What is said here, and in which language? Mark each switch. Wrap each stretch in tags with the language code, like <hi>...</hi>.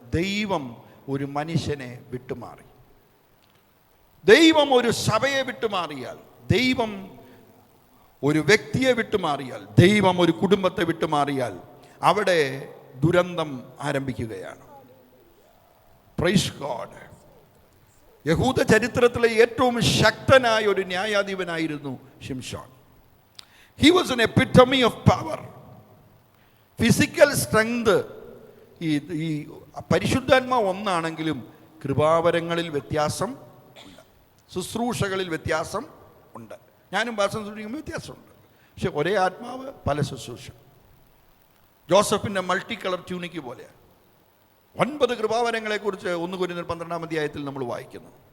<ml>ദൈവം ഒരു മനുഷ്യനെ വിട്ടുമാറി. ദൈവം ഒരു സഭയെ വിട്ടുമാറിയാൽ, ദൈവം ഒരു വ്യക്തിയെ വിട്ടുമാറിയാൽ, ദൈവം ഒരു കുടുംബത്തെ വിട്ടുമാറിയാൽ അവിടെ ദുരന്തം ആരംഭിക്കുകയാണ്. Praise God. യഹൂദ ചരിത്രത്തിലെ ഏറ്റവും ശക്തനായ ഒരു ന്യായാധിപനായിരുന്നു ശിംശോൻ.</ml> <en>He was an epitome of power. Physical strength.</en> <ml>ഈ പരിശുദ്ധാത്മാവ് ഒന്നാണെങ്കിലും കൃപാവരങ്ങളിൽ വ്യത്യാസം ഉണ്ട്, ശുശ്രൂഷകളിൽ വ്യത്യാസം ഉണ്ട്. ഞാനും ഭാഷ ശുശ്രൂഷിക്കുമ്പോൾ വ്യത്യാസമുണ്ട്. പക്ഷെ ഒരേ ആത്മാവ്, പല ശുശ്രൂഷ. ജോസഫിൻ്റെ മൾട്ടി കളർ ട്യൂണിക്ക് പോലെയാണ്. 9 കൃപാവരങ്ങളെക്കുറിച്ച് 1 കൊരിന്ത്യർ 12-ാം അധ്യായത്തിൽ നമ്മൾ വായിക്കുന്നു.</ml>